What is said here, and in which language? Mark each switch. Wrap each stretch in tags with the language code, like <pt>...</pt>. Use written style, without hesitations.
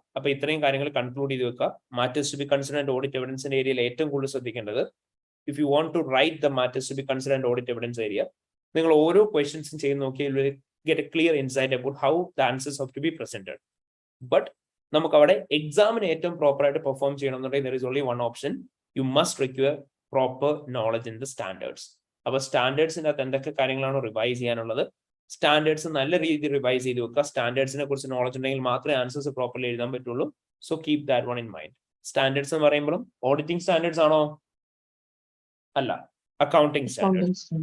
<ml>അപ്പൊ ഇത്രയും കാര്യങ്ങൾ കൺക്ലൂഡ് ചെയ്ത് വെക്കുക. Matters to be considered and audit എവിഡൻസിന്റെ ഏരിയയിൽ ഏറ്റവും കൂടുതൽ ശ്രദ്ധിക്കേണ്ടത്, if you want to write the matters to be considered and audit evidence area, നിങ്ങൾ ഓരോ ക്വസ്റ്റ്യൻസും ചെയ്ത് നോക്കിയാൽ</ml> <en>get a clear insight about how the answers have to be presented.</en> <ml>But നമുക്ക് അവിടെ എക്സാമിന് ഏറ്റവും പ്രോപ്പർ ആയിട്ട് പെർഫോം ചെയ്യണമെന്നുണ്ടെങ്കിൽ</ml> <en>there is only one option. You must require proper knowledge in the standards.</en> <ml>അപ്പൊ സ്റ്റാൻഡേർഡ്സിന്റെ അകത്ത് എന്തൊക്കെ കാര്യങ്ങളാണ് റിവൈസ് ചെയ്യാനുള്ളത്, സ്റ്റാൻഡേർഡ്സ് നല്ല രീതിയിൽ റിവൈസ് ചെയ്ത് വെക്കുക. സ്റ്റാൻഡേർഡ്സിനെ കുറിച്ച് നോളജ് ഉണ്ടെങ്കിൽ മാത്രമേ ആൻസേഴ്സ് പ്രോപ്പർലി എഴുതാൻ പറ്റുള്ളൂ. So keep that one in mind. Standards എന്ന് പറയുമ്പോഴും ഓഡിറ്റിംഗ് സ്റ്റാൻഡേർഡ്സ് ആണോ? അല്ല, അക്കൗണ്ടിംഗ് സ്റ്റാൻഡേർഡ്സ്.</ml>